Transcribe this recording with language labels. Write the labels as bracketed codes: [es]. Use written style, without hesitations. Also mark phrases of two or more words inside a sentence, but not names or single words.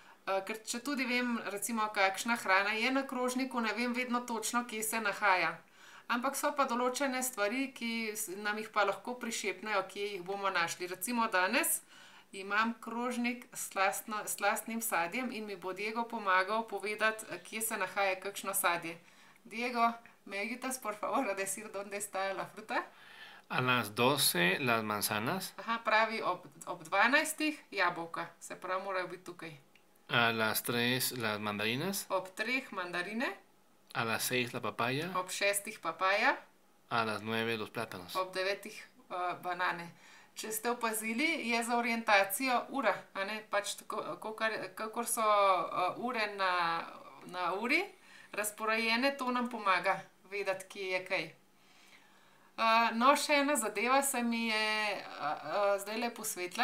[sl] Ker če tudi vem, recimo, kakšna hrana je na krožniku, ne vem vedno točno, kje se nahaja. Ampak so pa določene stvari, ki nam jih pa lahko prišepnejo, kje jih bomo našli. Recimo danes imam krožnik s slastnim sadjem in mi bo Diego pomagal povedati, kje se nahaja kakšno sadje. [es] Diego, ¿me ayudas por favor a decir dónde está la fruta? A las 12 las manzanas, [sl] Aha, pravi ob 12 jabolka, se pravi, morajo biti tukaj. [es] a las 3 las mandarinas, [sl] Ob 3 mandarine, [es] a las 6 la papaya, [sl] ob 6 papaja, [es] a las 9 los plátanos. [sl] ob 9 banane. Če ste opazili, je za orientacijo ura, a ne, pač kakor so ure na uri razporejene, to nam pomaga vedeti, kje je kaj. No, še ena zadeva se mi je zdajle posvetila.